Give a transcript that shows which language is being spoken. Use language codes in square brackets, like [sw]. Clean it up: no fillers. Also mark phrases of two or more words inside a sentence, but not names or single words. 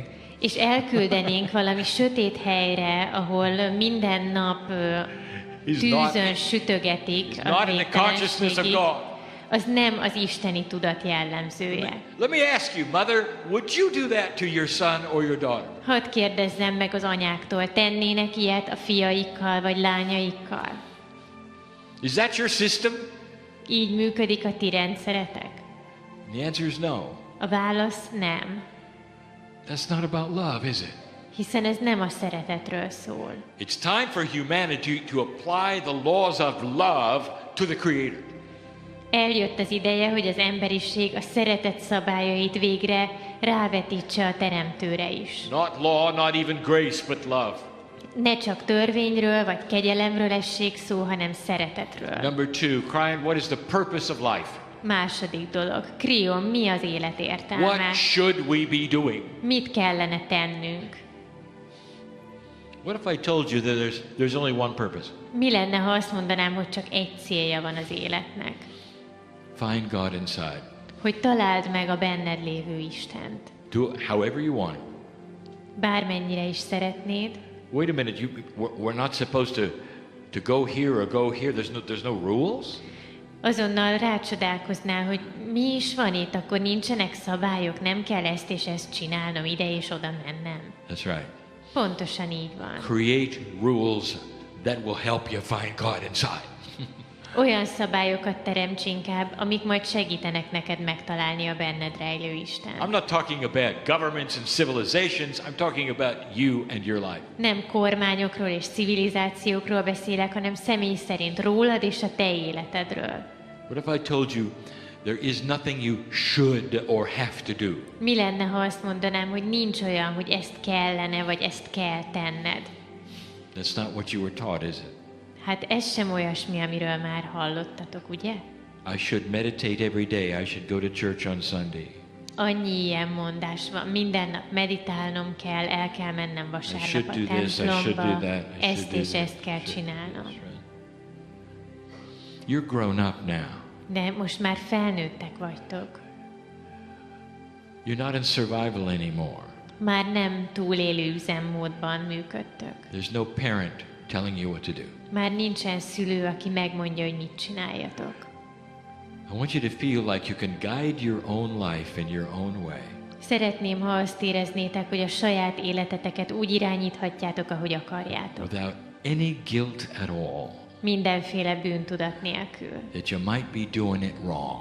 [hu] és elküldenénk valami sötét helyre, ahol minden nap [en] is not, [hu] tűzön sütögetik [en] is [hu] a [en] not in the consciousness of [hu] végtelenségig, [en] God. [hu] az nem az isteni tudat jellemzője. [en] Let me ask you, mother, would you do that to your son or your daughter? [hu] Hadd kérdezzem meg az anyáktól, tennének ilyet a fiaikkal vagy lányaikkal? [en] Is that your system? [hu] Így működik a ti rendszeretek? [en] The answer is no. [hu] A válasz nem, [en] That's not about love, is it? [hu] hiszen ez nem a szeretetről szól. [en] It's time for humanity to apply the laws of love to the Creator. [hu] Eljött az ideje, hogy az emberiség a szeretet szabályait végre rávetítse a Teremtőre is. [en] Not law, not even grace, but love. [hu] Ne csak törvényről vagy kegyelemről essék szó, hanem szeretetről. [en] Number 2, crying, what is the purpose of life? [hu] Második dolog. Krion, mi az élet értelme? [en] What should we be doing? [hu] Mit kellene tennünk? [en] What if I told you that there's only one purpose? [hu] Mi lenne, ha azt mondanám, hogy csak egy célja van az életnek? [en] Find God inside. [hu] Hogy találd meg a benned lévő Istent. [en] Do it however you want. [hu] Bármennyire is szeretnéd. [en] Wait a minute, we're not supposed to go here or go here. There's no rules? [hu] Azonnal rácsodálkoznál, hogy mi is van itt, akkor nincsenek szabályok, nem kell ezt és ezt csinálnom, ide és oda mennem. [en] That's right. [hu] Pontosan így van. [en] Create rules that will help you find God inside. [hu] Olyan szabályokat teremts inkább, amik majd segítenek neked megtalálni a benned rejlő Isten. [en] I'm not talking about governments and civilizations. I'm talking about you and your life. [hu] Nem kormányokról és civilizációkról beszélek, hanem személy szerint rólad és a te életedről. [en] What if I told you there is nothing you should or have to do? [hu] Mi lenne, ha azt mondanám, hogy nincs olyan, hogy ezt kellene, vagy ezt kell tenned? [en] That's not what you were taught, is it? [hu] Hát ez sem olyasmi, amiről már hallottatok, ugye? [en] I should meditate every day. I should go to church on Sunday. [hu] Annyi ilyen mondás van. Minden nap meditálnom kell, el kell mennem vasárnap a templomba. Ezt és ezt kell csinálnom. [en] You're grown up now. [hu] De most már felnőttek vagytok. [en] You're not in survival anymore. [hu] Már nem túlélő üzemmódban működtök. [en] There's no parent telling you what to do. [hu] Már nincsen szülő, aki megmondja, hogy mit csináljatok. [en] I want you to feel like you can guide your own life in your own way. [hu] Szeretném, ha azt éreznétek, hogy a saját életeteket úgy irányíthatjátok, ahogy akarjátok. [en] Without any guilt at all. [hu] Mindenféle bűntudat nélkül. [en] That you might be doing it wrong.